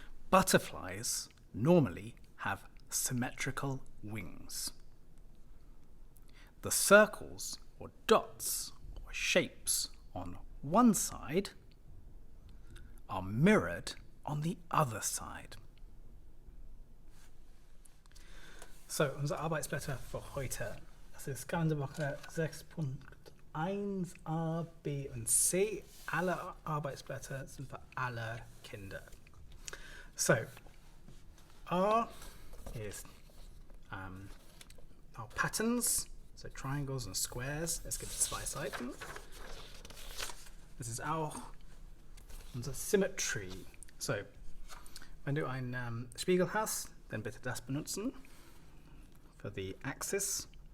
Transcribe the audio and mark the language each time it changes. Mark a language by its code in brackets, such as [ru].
[en] Butterflies normally have symmetrical wings. The circles or dots or shapes on one side are mirrored on the other side. [de] So, unser Arbeitsblätter für heute. Das ist Kalenderwoche 6.1 B und C. Alle Arbeitsblätter sind für alle Kinder. [en] So, R is our patterns, so triangles and squares. [de] Es gibt 2 Seiten. Das ist auch unser Symmetry. So, wenn du einen Spiegel hast, dann bitte das benutzen für die Axis.